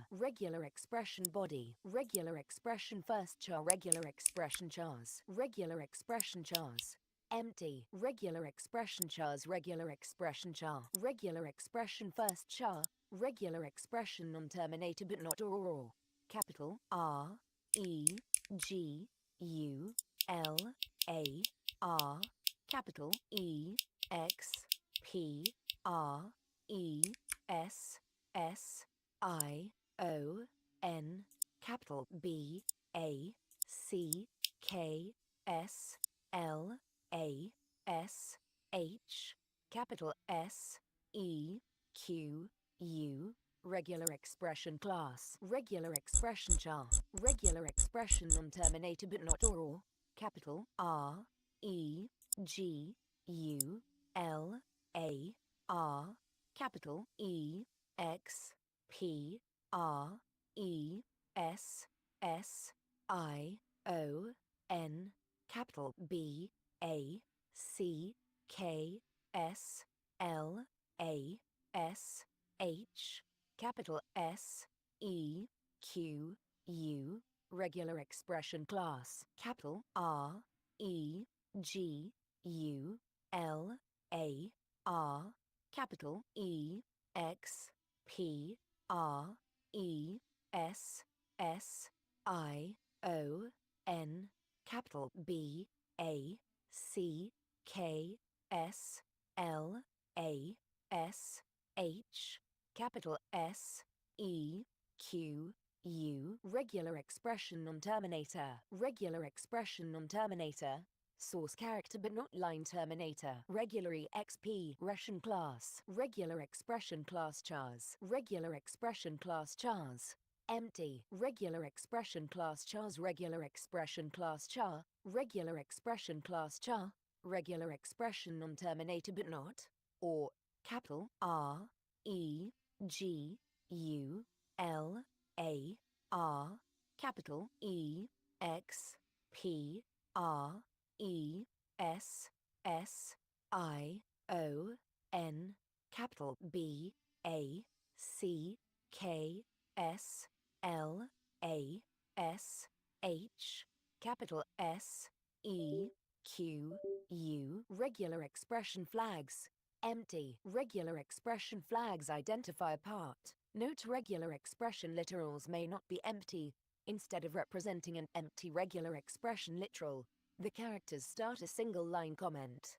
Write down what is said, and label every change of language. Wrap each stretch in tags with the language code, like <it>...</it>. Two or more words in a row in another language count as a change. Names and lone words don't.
<en>Regular expression body, regular expression first char, regular expression chars, regular expression chars. Empty, regular expression chars, regular expression char, regular expression first char, regular expression non-terminator but not or. Capital R, E, G, U, L, A, R, capital E, X, P, R, E, S, S, I, O, N, capital B, A, C, K, S, L, A, S, H, capital S, E, Q, U, regular expression class, regular expression char, regular expression non-terminator but not or, capital R, E, G, U, L, A, R, capital E, X, P, R, E, S, S, I, O, N, capital B, A, C, K, S, L, A, S, H, capital S, E, Q, U, regular expression class, capital R, E, G, U, L, A, R, capital E, X, P, R, E, S, S, I, O, N, capital B, A, C, K S L A S H capital S E Q U regular expression non-terminator, regular expression non-terminator, source character but not line terminator, regular exp Russian class, regular expression class chars, regular expression class chars, empty, regular expression class chars, regular expression class char, regular expression class char, regular expression non-terminator but not, or capital R E G U L A R capital E X P R E S S I O N capital B A C K S L A S H capital S E Q U regular expression flags. Empty. Regular expression flags identify a part. Note regular expression literals may not be empty. Instead of representing an empty regular expression literal, the characters start a single line comment.</en>